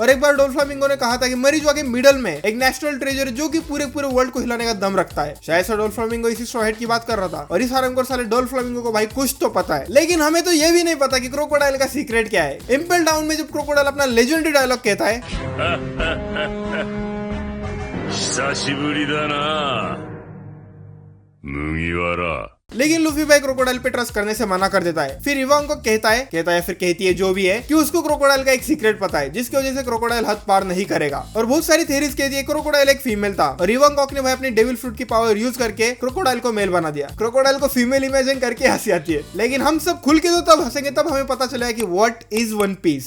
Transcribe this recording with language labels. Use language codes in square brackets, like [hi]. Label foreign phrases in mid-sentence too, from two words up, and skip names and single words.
[hi] और एक बार डोल्फ्लामिंगो ने कहा था कि मरीजवा के मिडल में एक [en] national treasure [hi] जो कि पूरे वर्ल्ड को हिलाने का दम रखता है। शायद से डोल्फ्लामिंगो इसी स्ट्रॉ हैट की बात कर रहा था, और इस हरामखोर साले डोल्फ्लामिंगो को भाई कुछ तो पता है। लेकिन हमें तो ये भी नहीं पता कि क्रोकोडाइल का सीक्रेट क्या है। इम्पेल डाउन में जब क्रोकोडाइल अपना [en] legendary dialogue [hi] कहता है, [ja] 久しぶりだな麦わら [hi] लेकिन लूफी भाई क्रोकोडाइल पे ट्रस्ट करने से मना कर देता है। फिर इवांग को कहता है फिर कहती है जो भी है कि उसको क्रोकोडाइल का एक सीक्रेट पता है जिसकी वजह से क्रोकोडाइल हद पार नहीं करेगा। और बहुत सारी थ्योरीज कहती है क्रोकोडाइल एक फीमेल था, और इवांग ने भाई अपनी [en] devil fruit [hi] की [en] power use [hi] करके क्रोकोडाइल को मेल बना दिया। क्रोकोडाइल को [en] female imagine [hi] करके हंसी आती है, लेकिन हम सब खुल के तो तब हंसेंगे तब हमें पता चलेगा कि [en] what is One Piece.